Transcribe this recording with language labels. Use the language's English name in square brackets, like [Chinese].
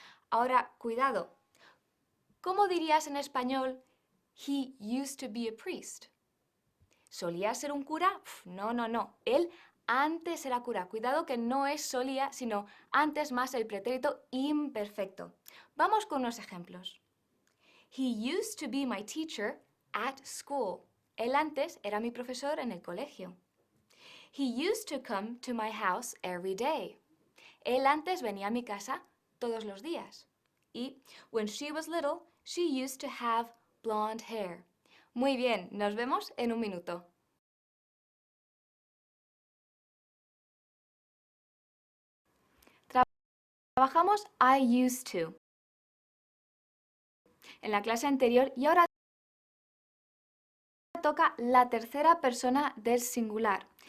[Spanish] Ahora, cuidado. ¿Cómo dirías en español, [English] he used to be a priest? [Spanish] ¿Solía ser un cura? No. Él antes era cura. Cuidado que no es solía, sino antes más el pretérito imperfecto. Vamos con unos ejemplos. [English] He used to be my teacher at school. [Spanish] Él antes era mi profesor en el colegio. [English] He used to come to my house every day. [Spanish] Él antes venía a mi casa todos los días. [English] Y when she was little, she used to have blonde hair. [Spanish] Muy bien, nos vemos en un minuto. Trabajamos [English] I used to [Spanish] en la clase anterior y ahora toca la tercera persona del singular.